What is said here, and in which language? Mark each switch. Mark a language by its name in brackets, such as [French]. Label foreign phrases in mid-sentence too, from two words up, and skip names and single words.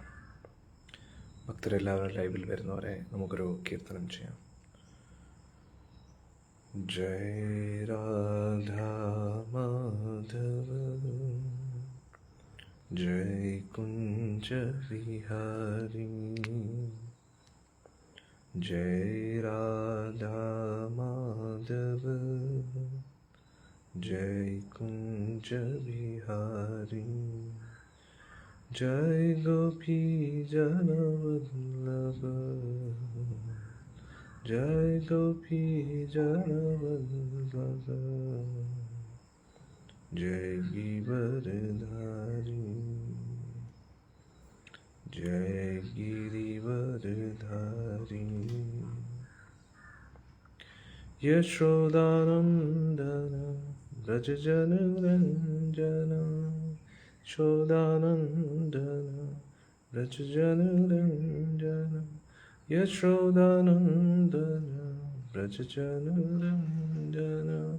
[Malayalam] ഭക്തരെല്ലാവരും ലൈവിൽ വരുന്നവരെ നമുക്കൊരു കീർത്തനം ചെയ്യാം. [Hindi] जय राधा माधव जय कुंज बिहारी जय राधा माधव जय कुंज बिहारी जय गोपी जन वल्लभ जय गोपी जन वल्लभ जय गिरधारी जय गिरिवरधारी यशोदानंदन ब्रज जन रंजन यशोदानंदन ब्रज जन रंजन यशोदानंदन ब्रज जन रंजन